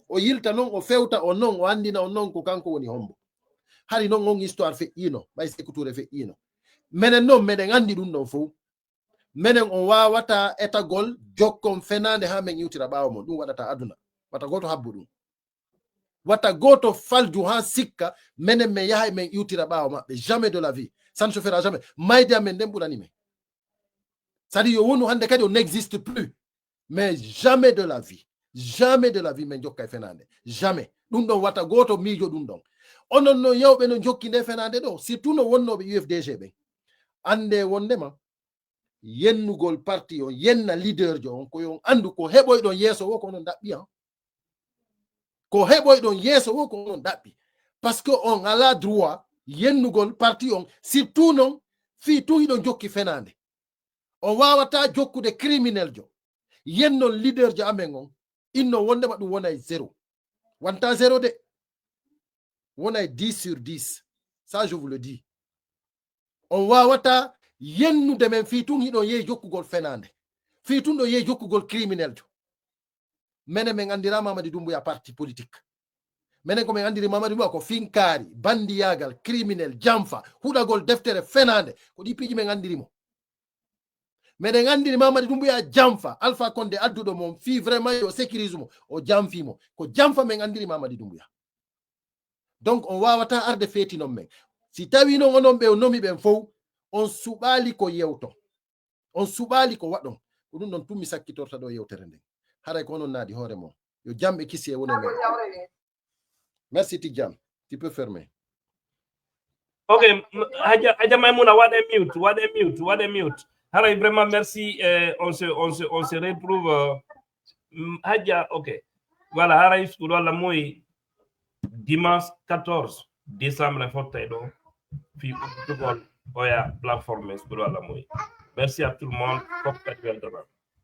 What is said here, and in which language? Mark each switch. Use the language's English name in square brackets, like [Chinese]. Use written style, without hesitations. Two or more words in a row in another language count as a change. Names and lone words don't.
[Fula] o yilta noon o fewta on noon o andina on noon ko kanko woni hombo hari noon on histoire feƴƴino ɓay Sékou Touré feƴƴino menen noon meɗen andi ɗum ɗon fof menen on wawata etagol jokkon fenande ha men iwtira ɓawo mon ɗum waɗata aduna wata goto habbu ɗum wata goto falju ha sikka menen men yahay men iwtira ɓawo maɓɓe [French] jamais de la vie ça ne se fera jamais [Fula] mayde amen nden ɓurani men c'est-à-dire yo wonu hande kadi [French] on n'existe plus mais jamais de la vie [Fula] men jokka e fenande jamais ɗum ɗon wata goto miijo ɗum ɗon onon no yewɓe no jokki nde fenande ɗo surtout no wonnoɓe UFDG ɓe ande wondema yennugol parti on yenna leader jo on koyon andu ko heɓoyɗon yeeso wo ko onon ɗaɓɓi han ko heɓoyɗon yeeso wo ko onon ɗaɓɓi [French] par ce que [Fula] on ala droit yennugol parti on surtout noon fi tun hiɗon jokki fenande on wawata jokkude criminel jo yennon leader jo amen on inno wondema ɗum wonay 0 wonta 0 de wonay [French] 10 sur 10 ça je vous le dis [Fula] on wawata yennude men fi tun hiɗon yehi jokkugol fenande fi tun ɗo yehi jokkugol criminel jo menen min andira Mamadi Doumbouya [French] parti politique [Fula] menen ko min andiri Mamadi Doumbouya ko finkari bandiyagal criminel jamfa huɗagol deftere fenande ko ɗi piiji min andirimo minen andiri Mamadi Doumbouya jamfa Alpha Condé adduɗo mon fi vraiment yo sécurise mo o jamfimo ko jamfa min andiri Mamadi Doumbouya donc on wawata arde feeti non men si tawi non onon ɓe o nomi ɓen fof on suɓali ko yewto on suɓali ko waɗon ko ɗum ɗon tummi sakkitorta ɗo yewtere nden haray ko onon naadi hoore mon yo jamɓe kisi e wone men merci Tidjane [French] tu peux fermer [Fula] ok Hadja Maimouna waɗe mute haray vraiment merci [French] on se retrouve [Fula] Hadja ok voilà haray skuɗo Allah moyi dimanche 14 décembre fotta ɗo fi uddugol oya plateforme skuɗo Allah moyi [French] merci à tout le monde [Fula] fop kadi weltanama